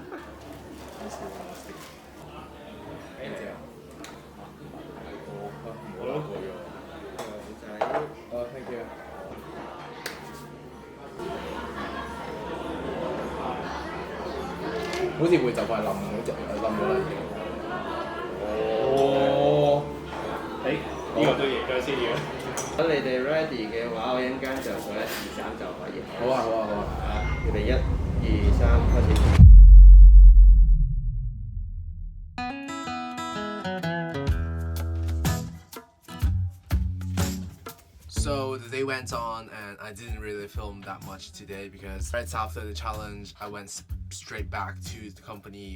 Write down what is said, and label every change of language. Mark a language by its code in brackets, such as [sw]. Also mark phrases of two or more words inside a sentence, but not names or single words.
[yue] 好似會就快冧嗰隻，冧咗啦已經。哦，呢個都影咗先要。如果你哋 ready 嘅話，我一陣間就數1、2、3就可以。好啊好啊好啊！預備1、2、3開始。 [en] So the day went on, and I didn't really film that much today because right after the challenge, I went straight back to the company.